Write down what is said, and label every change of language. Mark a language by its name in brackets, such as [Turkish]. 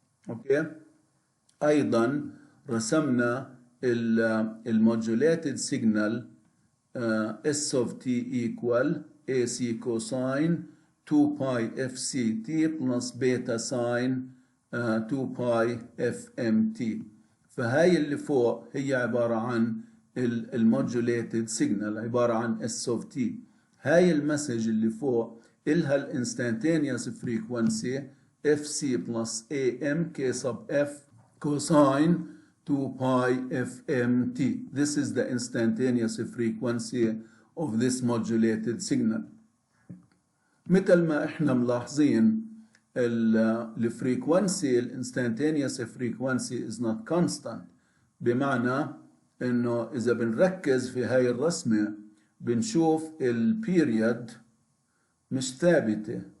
[Arabic] اوكي ايضا رسمنا [English] المودulated signal S of T equal AC cosine 2 pi FCT plus beta sine 2 pi FMT. [Arabic] فهاي اللي فوق هي عبارة عن المودulated signal عبارة عن S of T. هاي المسج اللي فوق إلها الانستانتينيوس فريكونسي FC plus AM K sub F cosine 2 pi FMT. [English] This is the instantaneous frequency of this modulated signal. [Arabic] مثل ما احنا ملاحظين الفريكونسي الانستانتينيوس فريكونسي [English] is not constant. [Arabic] بمعنى انه اذا بنركز في هاي الرسمة بنشوف البيريد مش ثابتة.